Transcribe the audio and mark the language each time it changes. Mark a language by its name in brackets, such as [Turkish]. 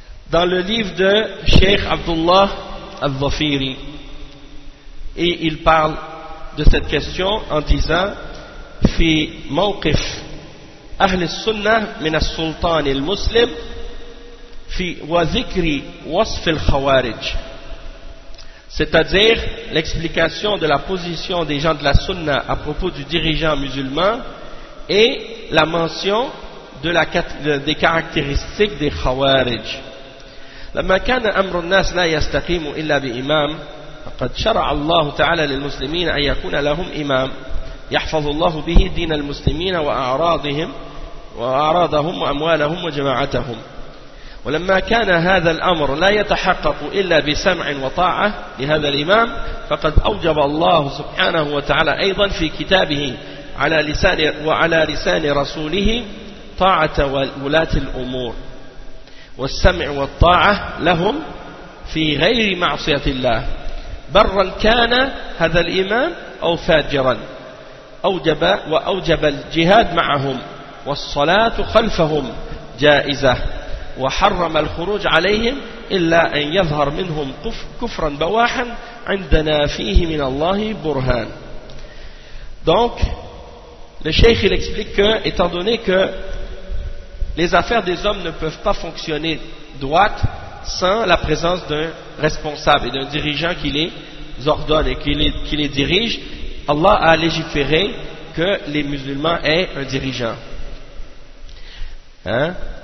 [French] Dans le livre de Cheikh Abdullah Al-Zafiri, et il parle de cette question en disant [Arabic] في موقف أهل السنة من السلطان المسلم في وذكر وصف الخوارج. [French] C'est-à-dire l'explication de la position des gens de la Sunna à propos du dirigeant musulman et la mention de la, des caractéristiques des Khawarij. [Arabic] لما كان أمر الناس لا يستقيم إلا بإمام فقد شرع الله تعالى للمسلمين أن يكون لهم إمام يحفظ الله به دين المسلمين وأعراضهم وأعراضهم وأموالهم وجماعتهم ولما كان هذا الأمر لا يتحقق إلا بسمع وطاعة لهذا الإمام فقد أوجب الله سبحانه وتعالى أيضا في كتابه على لسان وعلى لسان رسوله طاعة ولاة الأمور والسمع والطاعة لهم في غير معصية الله برا كان هذا الإمام أو فاجرا أوجب وأوجب الجهاد معهم والصلاة خلفهم جائزة وحرم الخروج عليهم إلا أن يظهر منهم كفرا بواحا عندنا فيه من الله برهان. [French] Donc le cheikh il explique que étant donné que les affaires des hommes ne peuvent pas fonctionner droite sans la présence d'un responsable et d'un dirigeant qui les ordonne et qui les dirige, Allah a légiféré que les musulmans aient un dirigeant. Hein?